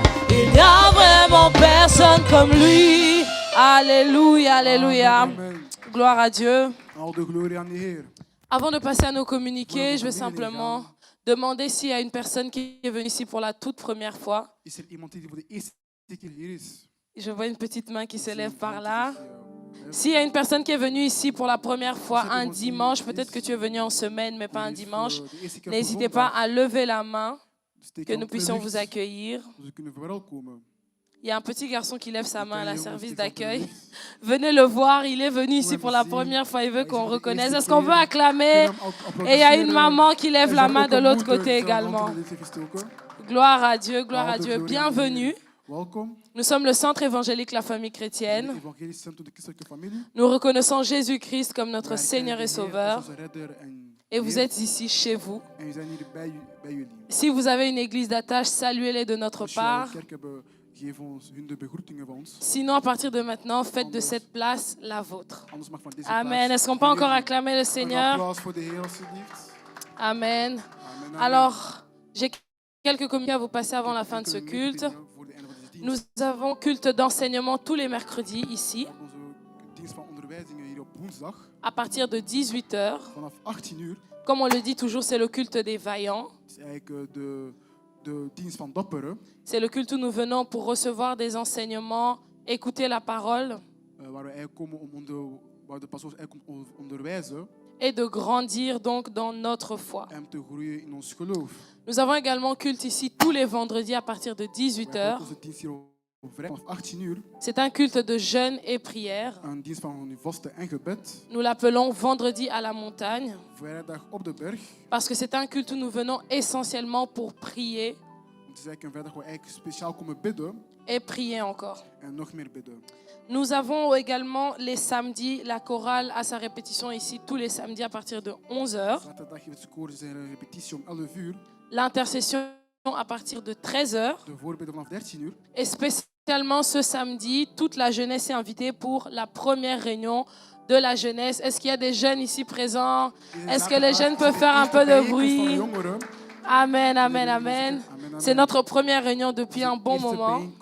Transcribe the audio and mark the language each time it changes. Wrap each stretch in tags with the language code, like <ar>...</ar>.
<fr>Il n'y a vraiment personne comme lui. Alléluia, alléluia. Gloire à Dieu.</fr> <nl>Al de glorie aan de Heer.</nl> <fr>Avant de passer à nos communiqués, je vais simplement demander s'il y a une personne qui est venue ici pour la toute première fois.</fr> <nl>Is er iemand die voor de eerste keer hier is?</nl> <fr>Je vois une petite main qui s'élève par là. S'il y a une personne qui est venue ici pour la première fois un dimanche, peut-être que tu es venu en semaine, mais pas un dimanche, n'hésitez pas à lever la main, que nous puissions vous accueillir.</fr> <nl>We kunnen verwelkomen.</nl> <fr>Il y a un petit garçon qui lève sa main à la service d'accueil. Venez le voir, il est venu ici pour la première fois, il veut qu'on reconnaisse. Est-ce qu'on veut acclamer? Et il y a une maman qui lève la main de l'autre côté également. Gloire à Dieu, gloire à Dieu. Bienvenue.</fr> <nl>Welkom.</nl> <fr>Nous sommes le centre évangélique La Famille Chrétienne.</fr> <nl>Evangelisch Centrum de Christelijke Familie.</nl> <fr>Nous reconnaissons Jésus-Christ comme notre Seigneur et Sauveur.</fr> <nl>Onze redder en</nl> <fr>Et vous êtes ici chez vous.</fr> <nl>En we zijn hier bij jullie.</nl> <fr>Si vous avez une église d'attache, saluez-les de notre</fr> <nl>Als jullie al</nl> <fr>part.</fr> <nl>een kerk hebben, geef ons hun de begroetingen van ons.</nl> <fr>Sinon, à partir de maintenant, faites de cette place la vôtre.</fr> <nl>Anders mag van deze Amen. plaats</nl> <fr>Est-ce qu'on peut</fr> <nl>van</nl> <fr>encore</fr> <nl>jullie.</nl> <fr>acclamer le</fr> <nl>Een</nl> <fr>Seigneur?</fr> <nl>applaus voor de Heer alsjeblieft. Amen. Amen, amen.</nl> <fr>Alors, j'ai quelques communiqués à vous passer avant la fin de ce</fr> <nl>Enkele</nl> <fr>culte.</fr> <nl>mededelingen voor de einde van deze dienst.</nl> <fr>Nous avons culte d'enseignement tous les mercredis ici,</fr> <nl>Onze dienst van onderwijzingen hier op woensdag</nl> <fr>à partir de 18h.</fr> <nl>vanaf 18 uur.</nl> <fr>Comme on le dit toujours, c'est le culte des vaillants.</fr> <nl>Het is eigenlijk de dienst van dapperen.</nl> <fr>C'est le culte où nous venons pour recevoir des enseignements, écouter la parole</fr> <nl>Waar we eigenlijk komen waar de pastoors eigenlijk onderwijzen</nl> <fr>et de grandir donc dans notre foi.</fr> <nl>en te groeien in ons geloof.</nl> <fr>Nous avons également culte ici tous les vendredis à partir de</fr> <nl>We hebben</nl> <fr>18h.</fr> <nl>ook onze dienst hier op vrijdag vanaf 18 uur.</nl> <fr>C'est un culte de jeûne et prière.</fr> <nl>Een dienst van vasten en gebed.</nl> <fr>Nous l'appelons vendredi à la montagne</fr> <nl>Vrijdag op de berg.</nl> <fr>parce que c'est un culte où nous venons essentiellement pour prier</fr> <nl>Het is eigenlijk een vrijdag waar we eigenlijk speciaal komen bidden</nl> <fr>et prier encore.</fr> <nl>en nog meer bidden.</nl> <fr>Nous avons également les samedis, la chorale à sa répétition ici tous les samedis à partir de 11h.</fr> <nl>Zaterdag heeft het koor zijn repetitie om 11 uur.</nl> <fr>L'intercession à partir de 13h.</fr> <nl>De voorbidden vanaf 13 uur.</nl> <fr>Et spécialement ce samedi, toute la jeunesse est invitée pour la première réunion de la jeunesse. Est-ce qu'il y a des jeunes ici présents? Est-ce que les jeunes peuvent faire un peu de bruit? Amen, amen, amen. C'est notre première réunion depuis un bon moment.</fr>